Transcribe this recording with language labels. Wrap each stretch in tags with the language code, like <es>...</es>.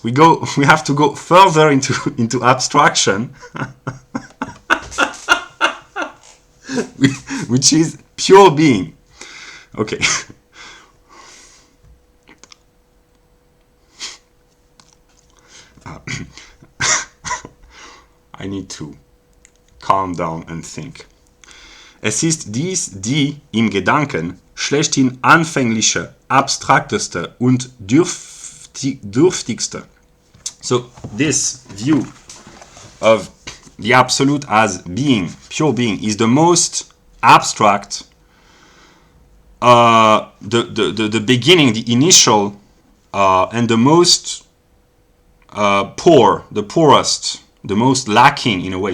<en>We have to go further into abstraction, which is pure being. Okay. I need to calm down and think.</en> <de>Es ist dies die im Gedanken schlechthin anfängliche, abstrakteste und dürftigste.</de> <en>So this view of the Absolute as being, pure being, is the most abstract, the beginning, the initial, and the most poor, the poorest, the most lacking in a way.</en>